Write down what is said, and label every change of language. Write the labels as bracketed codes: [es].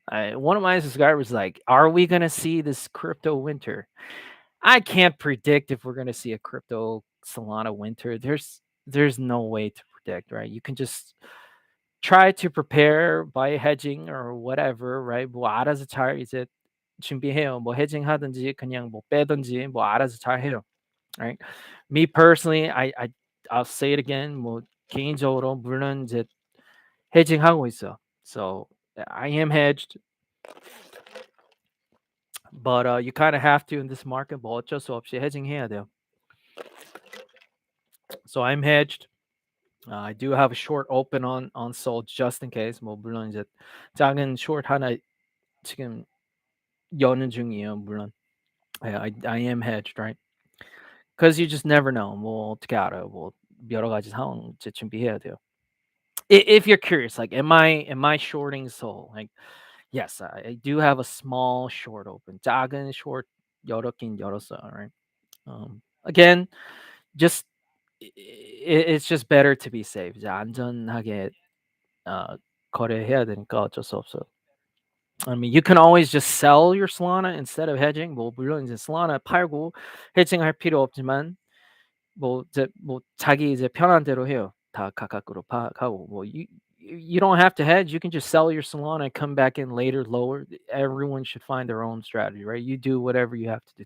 [en] One of my subscribers is like, "Are we gonna see this crypto winter?" I can't predict if we're gonna see a crypto Solana winter. There's no way to predict, right? You can just try to prepare by hedging or whatever, right? [ko] 뭐 알아서 잘 이제 준비해요. 뭐 hedging 하든지 그냥 뭐 빼든지 뭐 알아서 잘 해요. [en] Right? Me personally, I'll say it again. [ko] 뭐 개인적으로 물론 이제 hedging하고 있어. [en] So I am hedged, but you kind of have to in this market. [ko] 뭐 어쩔 수 없이 hedging 해야 돼요. [en] So I'm hedged. I do have a short open on Sol just in case. [ko] 뭐 물론 이제 작은 short 하나 지금 여는 중이에요. [en] 물론. I am hedged, right? Because you just never know. [ko] 뭐 어떻게 알아요? 뭐 여러 가지 상황 이제 준비해야 돼요. [en] If you're curious, like, am I shorting Sol? Like, yes, I do have a small short open. [ko] 작은 short 열었긴 열었어요, right? [en] Again, just it's just better to be safe. [ko] 이제 안전하게 거래해야 되니까 어쩔 수 없어요. [en] I mean, you can always just sell your Solana instead of hedging. [ko] 뭐 물론 이제 Solana 팔고 hedging할 필요 없지만 뭐 이제 뭐 자기 이제 편한 대로 해요. 다 각각으로 파악하고 뭐 [en] you don't have to hedge. You can just sell your Solana and come back in later lower. Everyone should find their own strategy, right? You do whatever you have to do.